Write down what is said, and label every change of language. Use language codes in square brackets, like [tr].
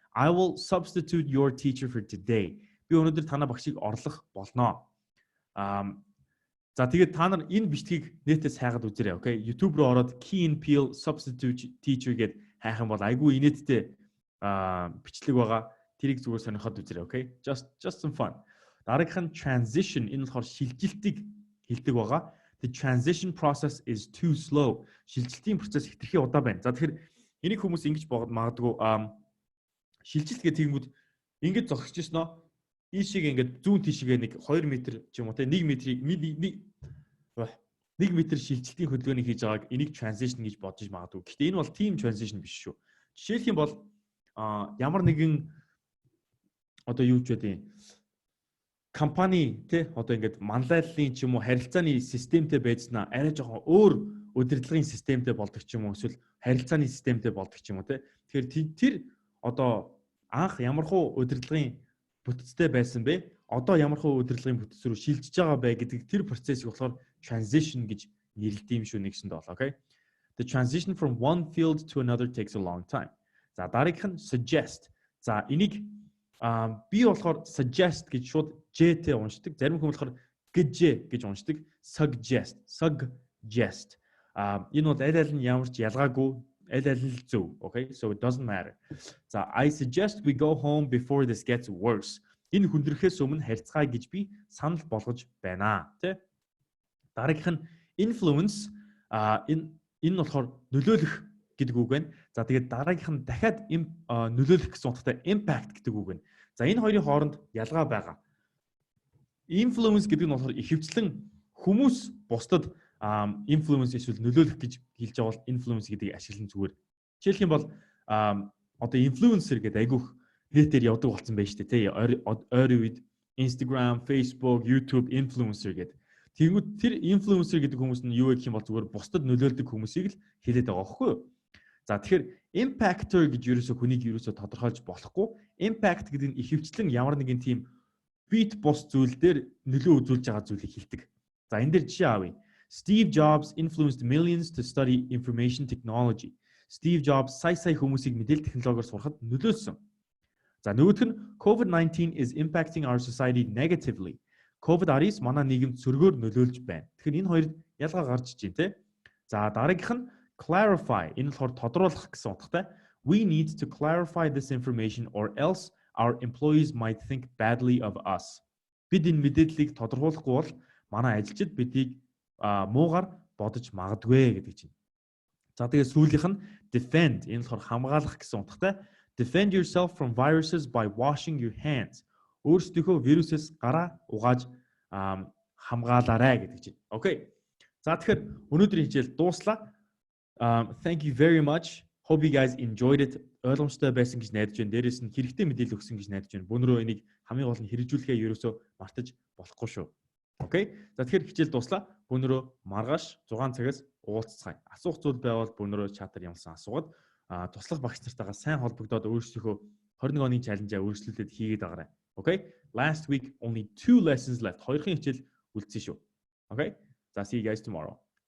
[en] I will substitute your teacher for today. [mn] Би өнөөдөр танай багшийг орлох болно. За тэгээд та нар энэ бичлэгийг нэтээс хайгаад үзээрэй. [en] Okay? [mn] YouTube руу ороод Key and Peele substitute teacher гэдэг хайх юм бол айгүй инээдтэй бичлэг байгаа. Тэрийг зүгээр сонирхоод үзээрэй. [en] Okay? Just some fun. [mn] Дараагийнх нь transition. Энэ болохоор шилжилтийг хэлдэг байгаа. [en] The transition process is too slow. [mn] Шилжилтийн процесс хэтэрхий удаа байна. За тэгэхээр энийг хүмүүс ингэж магадгүй шилжилт гэх тэгмүүд ингэж зогсож ирсэн нөө. Ийшээ ингээд зүүн тийшээ нэг 2 м ч юм уу те 1 метрийг 1 метр шилжилтийн хөдөлгөөнийг хийж байгааг энийг transition гэж бодож магадгүй. Гэхдээ энэ бол team transition биш шүү. Жишээлх юм бол ямар нэгэн одоо юу ч байдیں۔ Компани те одоо ингээд манлайллын ч юм уу харилцааны системтэй байжснаа арай жоохон өөр удирдлагын системтэй болдог ч юм уу эсвэл харилцааны системтэй болдог ч юм уу те. Тэгэхээр тэр одоо анх ямархуу удирдлагын бүтцтэй байсан бэ? Одоо ямархуу удирдлагын бүтц рүү шилжиж байгаа бэ гэдэг тэр процессыг болохоор transition гэж нэрлэдэг юм шүү нэгсэнд бол. [en] Okay. The transition from one field to another takes a long time. [mn] За дараагийнх нь suggest. За энийг би болохоор suggest гэж шууд J-тэй уншдаг. Зарим хүмүүс болохоор гэж уншдаг. Suggest. Энэ бол аль аль нь ямар ч ялгаагүй, аль аль нь зөв. Okay? [en] So it doesn't matter. За I suggest we go home before this gets worse. [mn] Энэ хүндрэхээс өмнө харьцгаая гэж би санал болгож байна. Тэ? Дараагийнх нь influence. Энэ нь болохоор нөлөөлөх гэдэг үг байна. За тэгээд дараагийнх нь дахиад нөлөөлөх гэсэн утгатай impact гэдэг үг байна. За энэ хоёрын хооронд ялгаа байгаа. Influence гэдэг нь болохоор ихэвчлэн хүмүүс бусдад influence эсвэл нөлөөлөх гэж хэлж байгаа бол influence гэдгийг ашиглан зүгээр. Жишээлх юм бол одоо influencer гэдэг айгүйх нэтээр явдаг болсон байж тээ. Ойрын үед Instagram, Facebook, YouTube influencer гэдэг. Тэгэнгүүт тэр influencer гэдэг хүмүүс нь юу гэх юм бол зүгээр бусдад нөлөөлдөг хүмүүсийг л хэлээд байгаа байхгүй юу? За тэгэхээр impactor гэж ерөөсөө хүнийг ерөөсөө тодорхойлж болохгүй. Impact гэдэг нь ихэвчлэн ямар нэгэн тийм бит бос зүйл дээр нөлөө үзүүлж байгаа зүйлийг хэлдэг. За энэ дээр жишээ авъя. [en] Steve Jobs influenced millions to study information technology. [mn] Steve Jobs сая хүмүүсийг мэдээлэл технологиор сурахад нөлөөлсөн. За нөгөөх нь [en] COVID-19 is impacting our society negatively. [mn] COVID-19 манай нийгэмд сөргөөр нөлөөлж байна. Тэгэхээр энэ хоёрт ялгаа гарч иж байна, тэ? За дараагийнх нь clarify. Энэ болохоор тодруулах гэсэн утгатай. [en] We need to clarify this information or else our employees might think badly of us. [mn] Бид энэ мэдээллийг тодорхойлохгүй бол манай ажилчид бидийг муугаар бодож магадгүй гэдэг чинь. За тэгээд сүүлийнх нь defend. Энэ болохоор хамгаалах гэсэн утгатай. [en] Defend yourself from viruses by washing your hands. [mn] Өөрсдийнхөө вирусээс гараа угааж хамгаалаарай гэдэг чинь. [en] Okay. [mn] За тэгэхээр өнөөдрийн хичээл дуслаа. [en] Thank you very much. Hope you guys enjoyed it. [mn] Ойлгомжтой байсан гэж найдаж байна. Дээрээс нь хэрэгтэй мэдээлэл өгсөн гэж найдаж байна. Бүүнөрөө энийг хамгийн гол нь хэрэгжүүлэхээ ерөөсөө мартаж болохгүй шүү. Окей. За тэгэхээр хичээл дуслаа. Бүүнөрөө маргааш 6 цагаас уулзцгаая. Асуух зүйл байвал бүүнөрөө чатаар ямсан асуугаад туслах багш нартайгаа сайн холбогдоод өөрсдийнхөө 21 оны чаленжаа өөрчлөлтөд хийгээд байгаарай. [en] Okay? Last week only 2 lessons left. [mn] Хоёрын хичээл үлдсэн шүү. [en] Okay? So see you guys tomorrow.